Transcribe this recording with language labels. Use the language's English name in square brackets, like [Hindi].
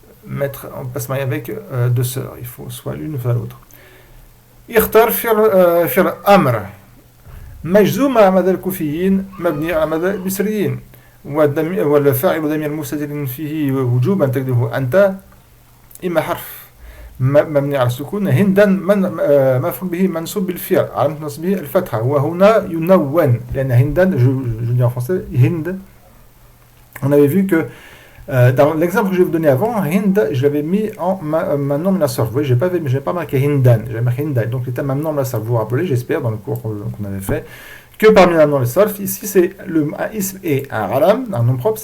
[French] On peut se marier avec 2 sœurs, il faut soit l'une ou soit l'autre. [Arabic] اختار فعل أمر مجزوم على مدى الكوفيين مبني على مدى البصريين والفاعل ضمير مستتر فيه وجوبا تقديره أنت إما حرف مبني على السكون هندا مفعول به منصوب بالفعل علامة نصبه الفتحة وهنا ينون لأن هندا [French] je dis en français [Arabic] Hind. [French] On avait vu que dans l'exemple que je vais vous donner avant, Hind, je l'avais mis en Mamnoum la Sarf. Vous voyez, je n'ai pas marqué Hindan, j'ai marqué Hinda. Donc, c'était Mamnoum la Sarf. Vous vous rappelez, j'espère, dans le cours qu'on avait fait, que parmi Mamnoum la Sarf, ici, c'est un ism et un alam, un nom propre.